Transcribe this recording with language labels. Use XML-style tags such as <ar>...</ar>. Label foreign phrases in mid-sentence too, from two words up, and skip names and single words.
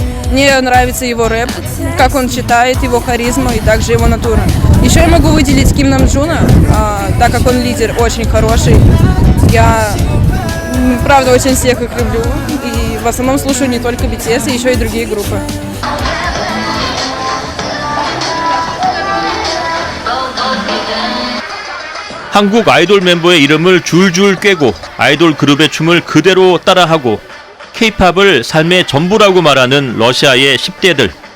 <ru>Мне нравится его рэп, как он читает, его харизма и также его натура. Еще я могу выделить Ким Намджуна, так как он лидер очень хороший. Я, правда, очень всех их люблю. И в основном слушаю не только BTS, еще и другие группы.</ru> <ko>한국 아이돌 멤버의 이름을 줄줄 꿰고 아이돌 그룹의 춤을 그대로 따라하고 K-팝을 삶의 전부라고 말하는 러시아의 10대들.</ko>